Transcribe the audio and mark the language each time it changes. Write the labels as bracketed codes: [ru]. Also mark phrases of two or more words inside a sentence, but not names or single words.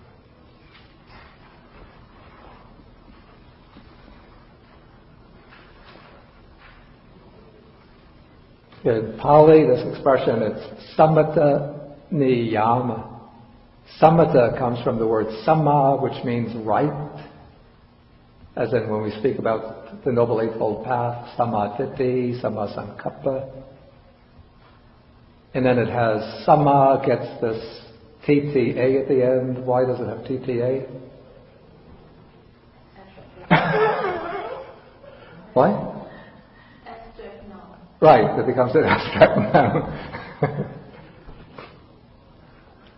[en] In Pali, this expression, it's [pi] sammata niyama. [en] Sammata comes from the word samma, which means right, as in when we speak about the Noble Eightfold Path, [pi] samma ditthi, samma sankappa. [en] And then it has samma, gets this TTA at the end. Why does it have TTA? What? Abstract noun. Right, it becomes an abstract noun.